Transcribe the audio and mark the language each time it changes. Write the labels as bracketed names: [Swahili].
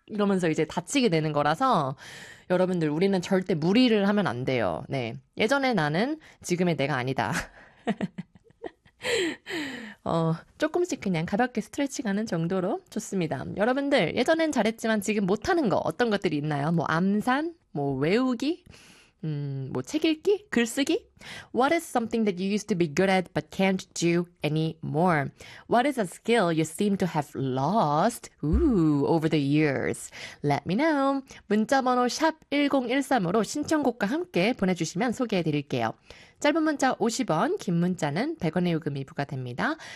[Korean] 이러면서 이제 다치게 되는 거라서 여러분들, 우리는 절대 무리를 하면 안 돼요. 네. 예전에 나는 지금의 내가 아니다. 조금씩 그냥 가볍게 스트레칭 하는 정도로 좋습니다. 여러분들, 예전엔 잘했지만 지금 못하는 거 어떤 것들이 있나요? 뭐 암산? 뭐 외우기? 뭐책 읽기? 글쓰기? [English] What is something that you used to be good at but can't do anymore? What is a skill you seem to have lost, over the years? Let me know. [Korean] 문자번호 #1013으로 신청곡과 함께 보내주시면 소개해드릴게요. 짧은 문자 50원, 긴 문자는 100원의 요금이 부과됩니다.